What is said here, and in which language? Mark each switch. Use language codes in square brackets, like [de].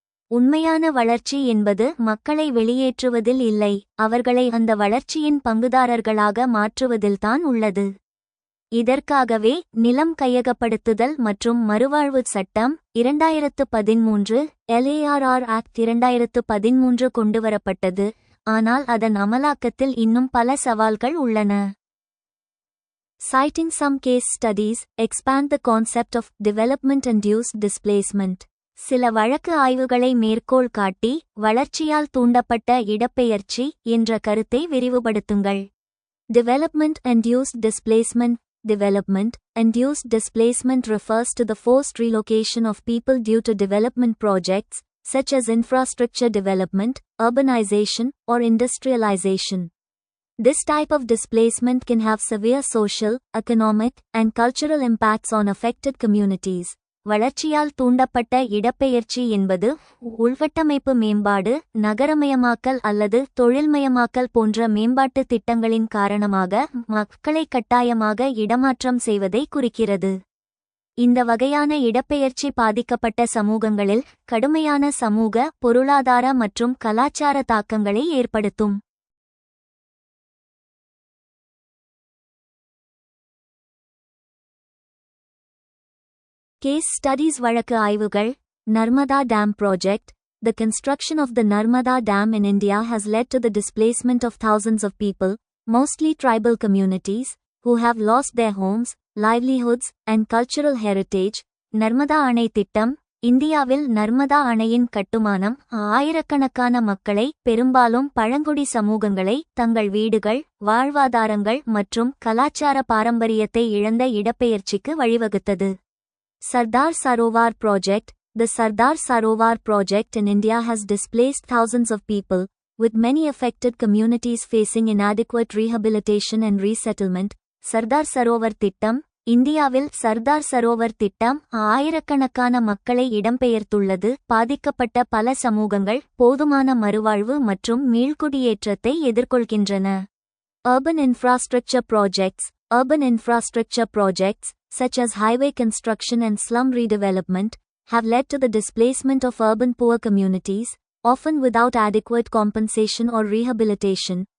[ta] உண்மையான வளர்ச்சி என்பது மக்களை வெளியேற்றுவதில் இல்லை, அவர்களை அந்த வளர்ச்சியின் பங்குதாரர்களாக மாற்றுவதில்தான் உள்ளது. இதற்காகவே நிலம் கையகப்படுத்துதல் மற்றும் மறுவாழ்வு சட்டம் 2013 LARR ஆக்ட் 2013 கொண்டுவரப்பட்டது. ஆனால் அதன் அமலாக்கத்தில் இன்னும் பல சவால்கள் உள்ளன. [en] Citing some case studies, expand the concept of development-induced displacement. [ta] சில வழக்கு ஆய்வுகளை மேற்கோள் காட்டி வளர்ச்சியால் தூண்டப்பட்ட இடப்பெயர்ச்சி என்ற கருத்தை விரிவுபடுத்துங்கள். [en] Development-induced displacement. Development-induced displacement refers to the forced relocation of people due to development projects, such as infrastructure development, urbanization, or industrialization. This type of displacement can have severe social, economic, and cultural impacts on affected communities. [ta] வளர்ச்சியால் தூண்டப்பட்ட இடப்பெயர்ச்சி என்பது உள்கட்டமைப்பு மேம்பாடு, நகரமயமாக்கல் அல்லது தொழில்மயமாக்கல் போன்ற மேம்பாட்டு திட்டங்களின் காரணமாக மக்களை கட்டாயமாக இடமாற்றம் செய்வதை குறிக்கிறது. இந்த வகையான இடப்பெயர்ச்சி பாதிக்கப்பட்ட சமூகங்களில் கடுமையான சமூக, பொருளாதார மற்றும் கலாச்சார தாக்கங்களை ஏற்படுத்தும். [en] Case studies. [ta] வழக்கு ஆய்வுகள். [en] Narmada Dam Project. The construction of the Narmada Dam in India has led to the displacement of thousands of people, mostly tribal communities, who have lost their homes, livelihoods, and cultural heritage. [ta] Narmada அணை திட்டம். இந்தியாவில் நர்மதா அணையின் கட்டுமானம் ஆயிரக்கணக்கான மக்களை, பெரும்பாலும் பழங்குடி சமூகங்களை, தங்கள் வீடுகள், வாழ்வாதாரங்கள் மற்றும் கலாச்சார பாரம்பரியத்தை இழந்த இடப்பெயர்ச்சிக்கு வழிவகுத்தது. [en] Sardar Sarovar Project. The Sardar Sarovar project in India has displaced thousands of people, with many affected communities facing inadequate rehabilitation and resettlement. [ta] Sardar Sarovar திட்டம். இந்தியாவில் சர்தார் சரோவர் திட்டம் ஆயிரக்கணக்கான மக்களை இடம்பெயர்த்துள்ளது. பாதிக்கப்பட்ட பல சமூகங்கள் போதுமான மறுவாழ்வு மற்றும் மீள்குடியேற்றத்தை எதிர்கொள்கின்றன. [en] Urban infrastructure projects. Urban infrastructure projects, such as highway construction and slum redevelopment, have led to the displacement of urban poor communities, often without adequate compensation or rehabilitation.